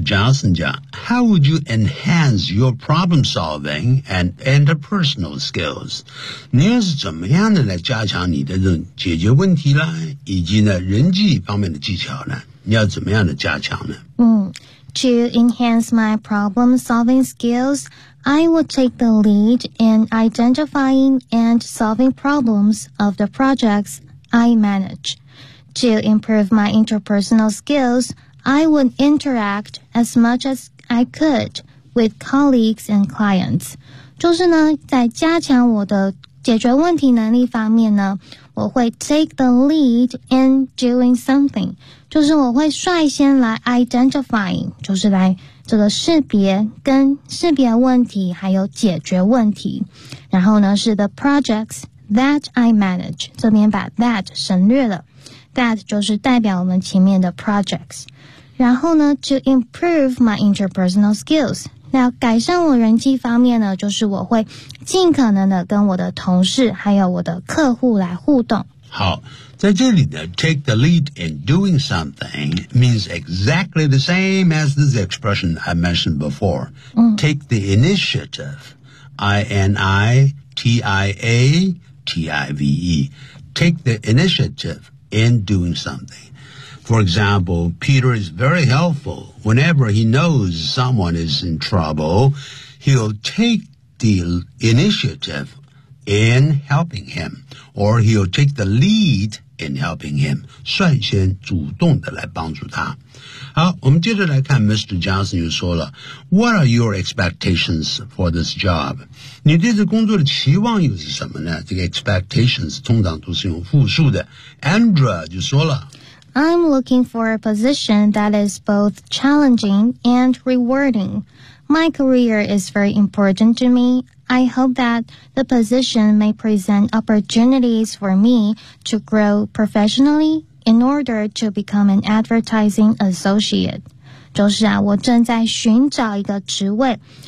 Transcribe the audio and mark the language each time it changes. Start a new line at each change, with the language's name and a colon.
English: Johnson 讲 How would you enhance your problem solving and interpersonal skills?
Chinese: 你又是怎么样的来加强你的这种解决问题啦以及呢人际方面的技巧呢你要怎么样的加强呢、
English: To enhance my problem solving skills, I will take the lead in identifying and solving problems of the projects I manage. To improve my interpersonal skills,I would interact as much as I could with colleagues and clients.
Chinese: 就是呢，在加强我的解决问题能力方面呢，我会
English: take the lead in doing something.
Chinese: 就是我会率先来 identifying, 就是来这个识别跟识别问题还有解决问题。然后呢，是
English: the projects that I manage.
Chinese: 这边把 that 省略了。
English: That
Chinese: 就是代表我们前面的
English: projects。
Chinese: 然后呢
English: ,to improve my interpersonal skills.
Chinese: 那改善我人际方面呢就是我会尽可能的跟我的同事还有我的客户来互动。好在这里呢
English: ,take the lead in doing something means exactly the same as this expression I mentioned before.、Take the initiative, I-N-I-T-I-A-T-I-V-E. Take the initiative in doing something. For example, Peter is very helpful. Whenever he knows someone is in trouble, he'll take the initiative in helping him, or he'll take the lead in helping him.
Chinese: 率先主动的来帮助他。好，我们接着来看 Mr.
English: Johnson
Chinese: 又说了
English: What are your expectations for this job?
Chinese: 你对这工作的期望又是什么呢？这个 expectations 通常都是用复数的。Andrea 就说了
English: I'm looking for a position that is both challenging and rewarding. My career is very important to me. I hope that the position may present opportunities for me to grow professionally in order to become an advertising associate.
Chinese: 就是啊，我正在寻找一个职位。